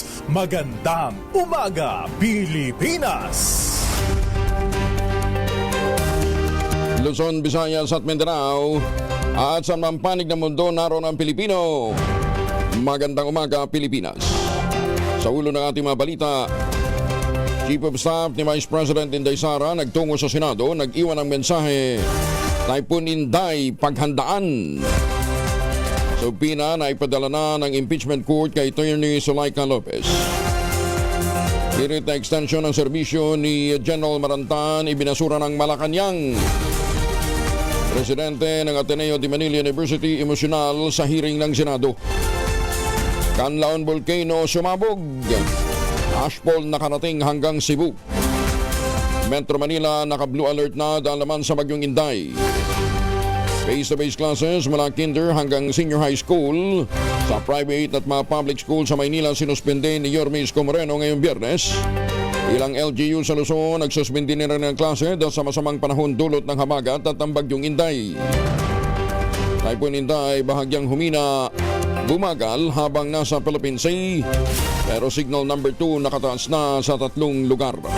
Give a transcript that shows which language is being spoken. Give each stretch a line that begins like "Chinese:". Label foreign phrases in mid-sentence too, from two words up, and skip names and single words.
Filipino: Magandang Umaga, Pilipinas! Luzon, Visayas at Mindanao at sa mampanig ng mundo naroon ang Pilipino. Magandang umaga, Pilipinas. Sa ulo ng ating mga balita,
English: Chief of Staff
Filipino: ni
English: Vice President
Filipino: Inday Sara nagtungo sa Senado, nag-iwan ng mensahe, Typhoon Inday, paghandaan. Sa Pina, naipadala na ng
English: impeachment court
Filipino: kay Attorney Zulaika Lopez. Hirit na extension ng serbisyo ni General Marantan, ibinasura ng Malacanang. Presidente ng Ateneo de Manila University, emosyonal sa hearing ng Senado. Canlaon Volcano sumabog. Ashfall nakarating hanggang Cebu. Metro Manila naka-
English: blue alert
Filipino: na dahil naman sa bagyong Inday.
English: Face-to-face classes
Filipino: mula kinder hanggang
English: senior high school
Filipino: sa private at mga
English: public school
Filipino: sa Maynila sinuspende ni Yorme Isko Moreno ngayong Biyernes. Ilang LGU sa Luzon nagsuspende nila ng klase dahil sa masamang panahon dulot ng habagat at ang bagyong Inday. Typhoon Inday bahagyang humina, bumagal habang nasa Philippine Sea, pero
English: signal number
Filipino: 2 nakataas na sa 3 lugar.